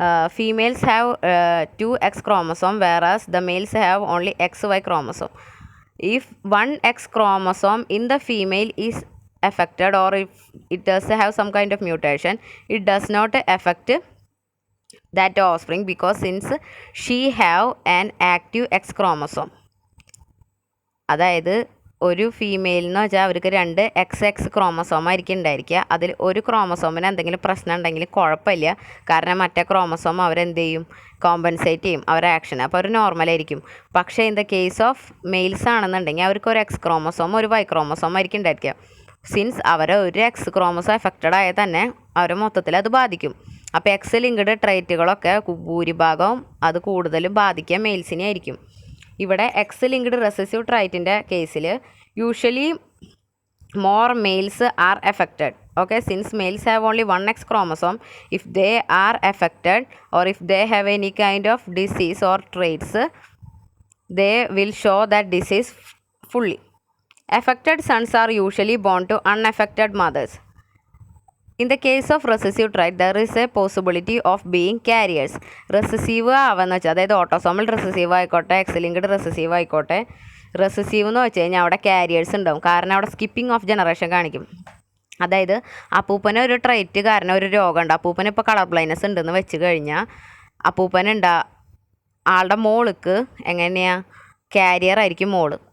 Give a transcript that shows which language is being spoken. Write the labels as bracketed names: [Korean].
[English] Females have 2 X chromosome, whereas the males have only XY chromosome. If one X chromosome in the female is affected, or if it does have some kind of mutation, it does not affect that offspring, because since she have an active X chromosome. [Malayalam] അതായത് ഒരു female എന്ന് വെച്ചാൽ അവർക്ക് 2 XX chromosome ആയിരിക്കും ഉണ്ടായിരിക്കുക. അതിൽ ഒരു ക്രോമസോമിന് എന്തെങ്കിലും പ്രശ്നം ഉണ്ടെങ്കിൽ കുഴപ്പമില്ല, കാരണം മറ്റേ ക്രോമസോം അവരെന്ത് ചെയ്യും, കോമ്പൻസേറ്റ് ചെയ്യും അവരെ ആക്ഷൻ, അപ്പോൾ അവർ നോർമലായിരിക്കും. പക്ഷേ [English] in the case of males [Malayalam] ആണെന്നുണ്ടെങ്കിൽ അവർക്ക് ഒരു X ക്രോമസോം ഒരു Y ക്രോമസോം ആയിരിക്കും ഉണ്ടായിരിക്കുക. സിൻസ് അവരെ ഒരു X ക്രോമസോം എഫക്റ്റഡ് ആയാൽ തന്നെ അവരെ മൊത്തത്തിൽ അത് ബാധിക്കും. അപ്പോൾ എക്സ് ലിങ്ക്ഡ് ട്രൈറ്റുകളൊക്കെ ഭൂരിഭാഗവും അത് കൂടുതലും ബാധിക്കുക മെയിൽസിനെ ആയിരിക്കും. ഇവിടെ എക്സ് ലിങ്ക്ഡ് റെസസീവ് ട്രൈറ്റിൻ്റെ കേസിൽ [English] Usually more males are affected. Okay, since males have only one X chromosome, if they are affected or if they have any kind of disease or traits, they will show that disease fully. Affected sons are usually born to unaffected mothers. In the case of recessive trait, there is a possibility of being carriers. [Malayalam] Recessive ആവുന്ന വെച്ചാൽ, അതായത് autosomal recessive ആയിക്കോട്ടെ, X linked recessive ആയിക്കോട്ടെ, recessive എന്ന് വെച്ച് കഴിഞ്ഞാൽ അവിടെ careers ഉണ്ടാവും. കാരണം അവിടെ സ്കിപ്പിംഗ് ഓഫ് ജനറേഷൻ കാണിക്കും. അതായത് അപ്പൂപ്പന് ഒരു ട്രൈറ്റ് കാരണം ഒരു രോഗമുണ്ട്, അപ്പൂപ്പന് ഇപ്പോൾ കളർ ബ്ലൈൻഡ്നെസ് ഉണ്ടെന്ന് വെച്ച് കഴിഞ്ഞാൽ അപ്പൂപ്പനുണ്ടാ ആളുടെ മോൾക്ക് എങ്ങനെയാണ് കാരിയർ ആയിരിക്കും മോള്.